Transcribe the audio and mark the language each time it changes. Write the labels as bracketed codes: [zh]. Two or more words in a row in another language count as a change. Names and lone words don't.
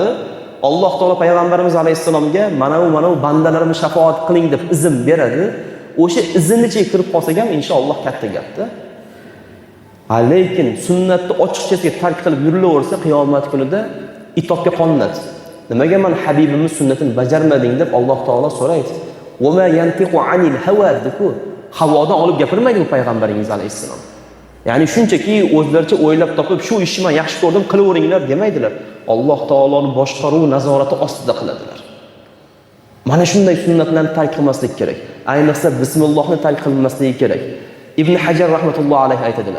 [uz] Alloh taolo payg'ambarimiz alayhisalomga mana bu bandalarimni shafoat qiling deb izn beradi. O'sha izinnicha kirib qolsak ham inshaalloh katta gapda. Lekin sunnatni ochiqchasiga tark qilib yurilaversa qiyomat kunida itobga qolinadi. Nimaga men Habibimiz sunnatini bajarmading deb Alloh taolo so'raydi. [ar] وما ينطق عن الهوى [uz] deb havodan olib gapirmaydi bu payg'ambaringiz alayhisalom. Ya'ni shunchaki o'zlaricha o'ylab topib shu ishni men yaxshi ko'rdim qilaveringlar demaydilar. Alloh taoloning boshqaruv nazorati ostida qiladilar. Mana shunday sunnatlarni tark qilmaslik kerak. Ayniqsa bismillohni tark qilmaslik kerak. Ibn Hajar [ar] رحمة الله عليه [uz] aytadilar.